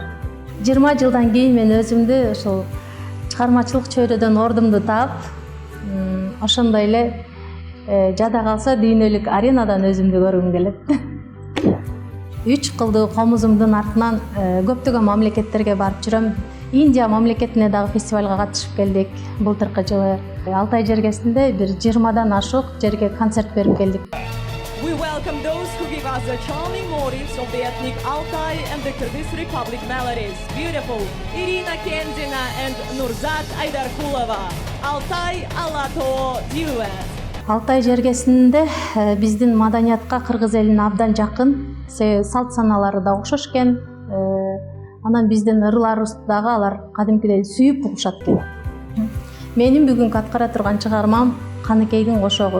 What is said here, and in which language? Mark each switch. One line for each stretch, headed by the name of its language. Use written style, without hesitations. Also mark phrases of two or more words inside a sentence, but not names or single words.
Kyrgyz: 20 жылдан кийин мен өзүмдү ушул чыгармачылык чөйрөдөн ордумду таап, ошондой эле жада калса дүйнөлүк аренадан өзүмдү көргүм келет. 3 кылдуу комузумдун артынан көптөгөн мамлекеттерге барып жүрөм. Индия мамлекетине дагы фестивалга катышып келдик. Былтыркы жылы Алтай жергесинде бир 20дан ашык жерге концерт берип келдик.
English: We welcome those who give us the charming motifs of the ethnic Altai and the Kyrgyz Republic melodies. Beautiful Irina Kenzina and Nurzat Aydarkulova. Altai Alato duet.
Kyrgyz: Алтай жергесинде биздин маданиятка кыргыз элине абдан жакын, салт саналары да окшош экен. Анан биздин ырларыбызды дагы алар кадимкидей сүйүп угушат экен. Менин бүгүнкү аткара турган чыгармам Каныкейдин кошогу.